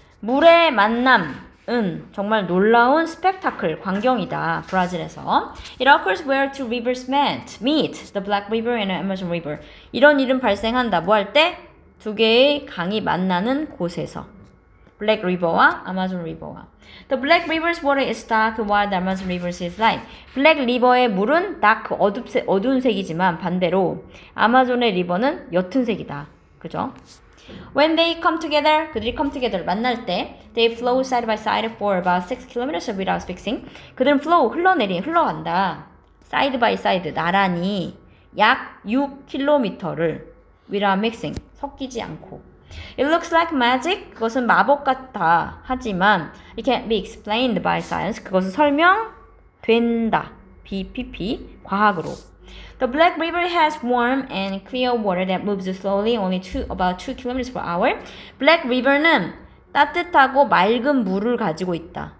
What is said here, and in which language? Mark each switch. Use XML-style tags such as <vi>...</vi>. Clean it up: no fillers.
<ko>물의 만남은 정말 놀라운 스펙타클, 광경이다. 브라질에서.</ko> <en>It occurs where two rivers meet. The Black River and the Amazon River.</en> <ko>이런 일은 발생한다. 뭐 할 때? 두 개의 강이 만나는 곳에서. Black River와 Amazon River와.</ko> <en>The Black River's water is dark while the Amazon River's is light.</en> <ko>Black River의 물은 dark, 어두운 색이지만 반대로 아마존의 리버는 옅은 색이다. 그죠?</ko> <en>When they come together,</en> <ko>그들이</ko> <en>come together,</en> <ko>만날 때</ko> <en>they flow side by side for about 6 kilometers without fixing.</en> <ko>그들은 flow, 흘러간다.</ko> <en>side by side,</en> <ko>나란히 약 6km를</ko> <en>without mixing,</en> <ko>섞이지 않고.</ko> <en>It looks like magic.</en> <ko>그것은 마법 같다. 하지만</ko> <en>it can't be explained by science.</en> <ko>그것은 설명된다. BPP 과학으로.</ko> <en>The Black River has warm and clear water that moves slowly, only about 2 kilometers per hour.</en> <ko>Black River는 따뜻하고 맑은 물을 가지고 있다.</ko>